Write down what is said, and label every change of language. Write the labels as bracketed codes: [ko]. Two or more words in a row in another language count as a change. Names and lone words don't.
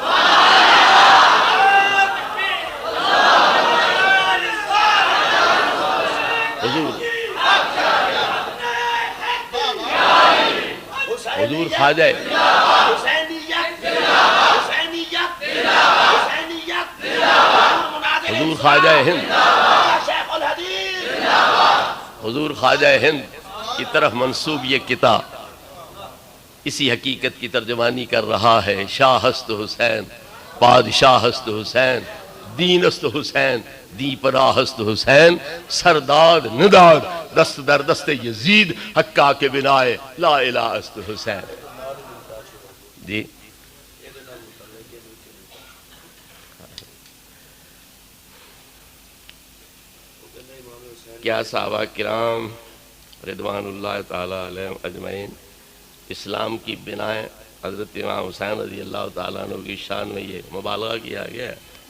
[ur] حضور خواجہ حضور خواجہ ہند حضور خواجہ ہند کی طرف منسوب یہ کتاب اسی حقیقت کی ترجمانی کر رہا ہے. [fa] شاہ است حسین، بادشاہ است حسین، دین است حسین، دی پناہ است حسین، سرداد نداد دست در دست یزید، حقا کے بنائے لا الہ است حسین. [ur] جی کیا صحابہ کرام رضوان اللہ تعالی علیہم اجمعین اسلام کی بنائیں حضرت امام حسین رضی اللہ تعالیٰ عنہ کی شان میں یہ مبالغہ کیا گیا ہے.